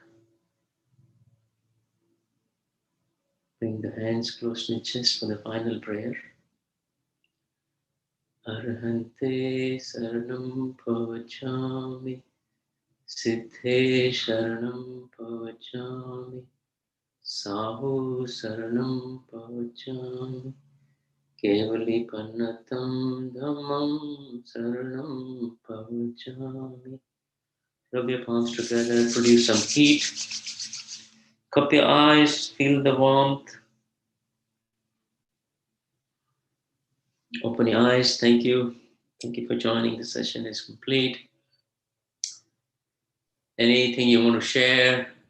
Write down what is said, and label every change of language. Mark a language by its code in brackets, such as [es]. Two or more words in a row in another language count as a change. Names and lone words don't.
[en] Bring the hands close to the chest for the final prayer. [pra] Arhante saranam pavachami. Siddhe sharanam pavachami. Sahu saranam pavachami. Kevali pannatam dhammam saranam pavachami. [en] Rub your palms together, produce some heat. Cup your eyes, feel the warmth. Open your eyes. Thank you. Thank you for joining. The session is complete. Anything you want to share?